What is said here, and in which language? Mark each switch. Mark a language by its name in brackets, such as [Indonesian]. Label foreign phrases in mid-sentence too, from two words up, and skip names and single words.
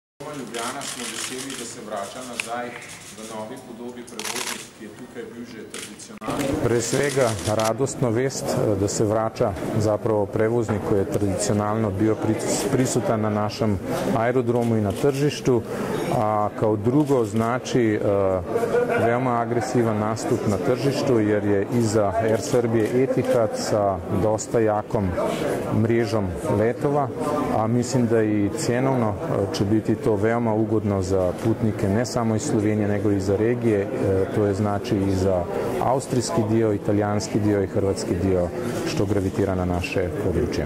[Slovenian] Aerodroma Ljubljana smo veseli, da [Serbian] se vraća [Slovenian] nazaj v novi podobi prevoznik, ki je tukaj bil že tradicionalno. [Serbian] Pre svega radostno vest, da se vraća zapravo prevoznik koji je tradicionalno bio prisutan na našem aerodromu i na tržištu, a kao drugo znači veoma agresivan nastup na tržištu jer je iza Air Serbije Etihad sa dosta jakom mrežom letova, a mislim da i cjenovno će biti to veoma ugodno za putnike ne samo iz Slovenije nego i za regije, to je znači i za austrijski dio, italijanski dio i hrvatski dio što gravitira na naše područje.